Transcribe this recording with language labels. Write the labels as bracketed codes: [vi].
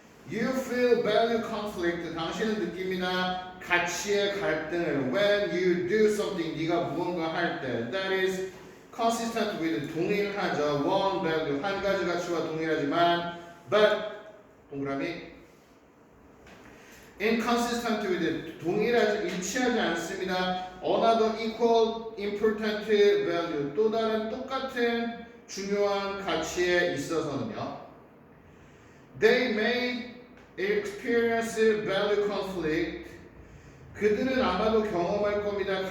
[en] you feel value conflict [ko] 당신은 느낍니다 가치의 갈등을 [en] when you do something [ko] 네가 무언가 할 때 [en] that is consistent with [ko] 동일하죠 [en] one value [ko] 한 가지 가치와 동일하지만 [en] but 동그라미 inconsistent with [ko] 동일하지 일치하지 않습니다. [en] another equal important value [ko] 또 다른 똑같은 중요한 가치에 있어서는요. [en] They may experience value conflict [ko] 그들은 아마도 경험할 겁니다.